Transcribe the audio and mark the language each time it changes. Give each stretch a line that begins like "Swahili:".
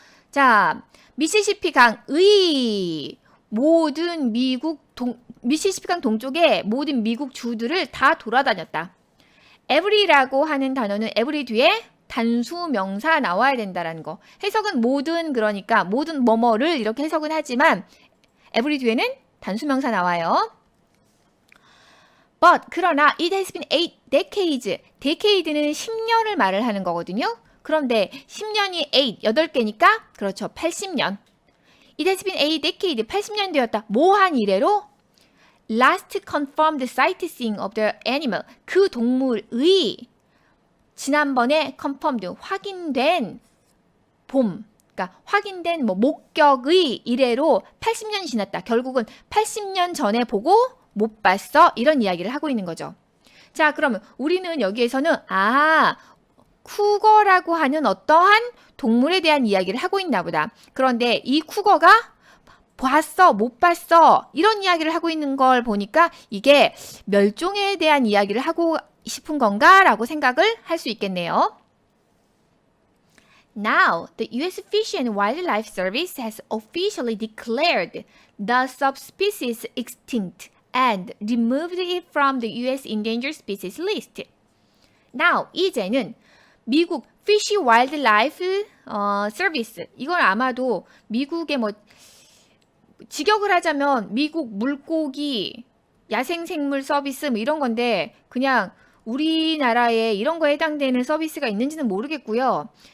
Korean: 자, 미시시피 강의 모든 미시시피 강 동쪽의 모든 미국 주들을 다 돌아다녔다. every라고 하는 단어는 every 뒤에 단수 명사 나와야 된다라는 거. 해석은 모든 그러니까 모든 뭐뭐를 이렇게 해석은 하지만 every 뒤에는 단수 명사 나와요.
English: But
Korean: 그러나
English: it has been 8 decades.
Korean: decade는 10년을 말을 하는 거거든요. 그런데 10년이 8개니까 그렇죠. 80년.
English: It has been 8 decades.
Korean: 80년 되었다. 뭐 한 이래로?
English: Last confirmed sightseeing of the animal.
Korean: 그 동물의 지난번에 confirmed 확인된 봄. 그러니까 확인된 뭐 목격의 이래로 80년이 지났다. 결국은 80년 전에 보고 못 봤어. 이런 이야기를 하고 있는 거죠. 자, 그러면 우리는 여기에서는 쿠거라고 하는 어떠한 동물에 대한 이야기를 하고 있나 보다. 그런데 이 쿠거가 봤어, 못 봤어 이런 이야기를 하고 있는 걸 보니까 이게 멸종에 대한 이야기를 하고 싶은 건가 라고 생각을 할 수 있겠네요.
English: Now, the U.S. Fish and Wildlife Service has officially declared the subspecies extinct and removed it from the U.S. endangered species list.
Korean: Now, 이제는 미국 Fish Wildlife Service, 이건 아마도 미국의 뭐 직역을 하자면 미국 물고기 야생생물 서비스 뭐 이런 건데, 그냥 우리나라에 이런 거에 해당되는 서비스가 있는지는 모르겠고요.